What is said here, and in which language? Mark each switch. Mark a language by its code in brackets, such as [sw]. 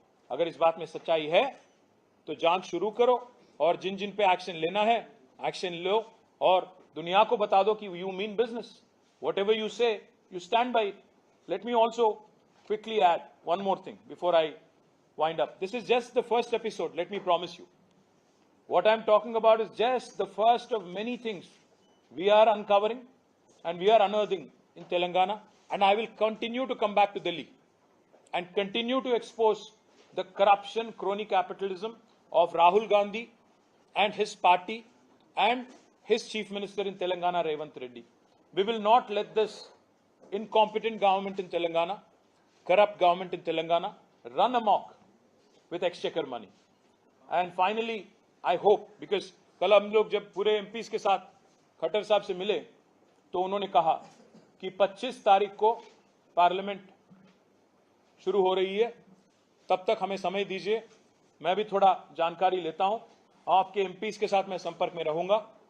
[hi] अगर इस बात में सच्चाई है तो जांच शुरू करो और जिन जिन पे एक्शन लेना है एक्शन लो और दुनिया को बता दो कि [en] You mean business, whatever you say you stand by. Let me also quickly add one more thing before I wind up. This is just the first episode, let me promise you. What I'm talking about is just the first of many things we are uncovering and we are unearthing in Telangana, and I will continue to come back to Delhi and continue to expose the corruption, crony capitalism of Rahul Gandhi and his party and his chief minister in Telangana, Revanth Reddy. We will not let this incompetent government in Telangana, corrupt government in Telangana, run amok with exchequer money. And finally, I hope, because [hi] कल हम लोग जब पूरे MPs के साथ खट्टर साहब से मिले तो उन्होंने कहा कि 25 तारीख को पार्लियामेंट शुरू हो रही है, तब तक हमें समय दीजिए, मैं भी थोड़ा जानकारी लेता हूं, आपके एमपीज के साथ मैं संपर्क में रहूंगा।